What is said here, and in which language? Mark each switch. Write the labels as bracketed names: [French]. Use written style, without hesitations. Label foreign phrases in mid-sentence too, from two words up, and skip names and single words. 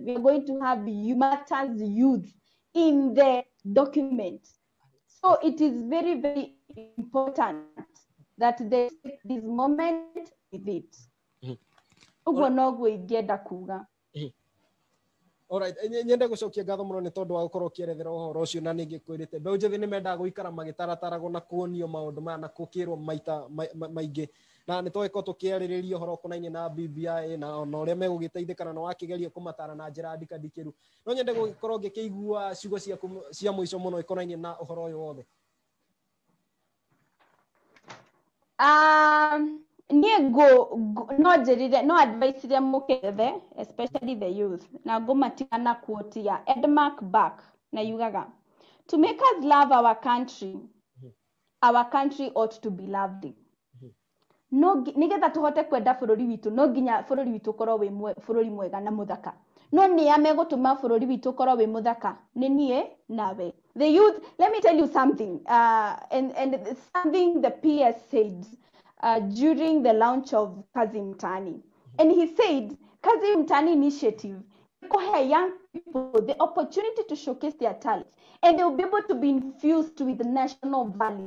[English] We are going to have matters youth in the document. So it is very, very important that they take this moment with it. Alright, [Kikuyu] nyende gucokia ngatho muno ni tondu wa gukorwo ukierethera uhoro ucio na ningi kwirite mbeu njithi ni mendaga guikara magitarataragwo na kuonio maundu maya na kukirwo maita maingi na ni twiko tukiaririria uhoro kunainie na BBI na ona uria megugiteithikana na wakigeria kumatara na njira ndikadikiru no nyende gukorwo ngikigua ciugo ciaku cia mwico muno ikonainie na uhoro uyu wothe. No advice iria mukethe, [English] especially the youth, [Kikuyu] na ngomatika na quote ya Edmark Back na yugaga, [English] to make us love our country ought to be loved. [Kikuyu] No nigetha tuhote kwenda bururi witu no nginya bururi witu korwo wi bururi mwega na muthaka. No ni amegutuma bururi witu korwo wi muthaka ni nie nawe. [English] The youth, let me tell you something, and something the PS said during the launch of Kazi Mtaani. And he said, Kazi Mtaani initiative will young people the opportunity to showcase their talents, and they'll be able to be infused with national values.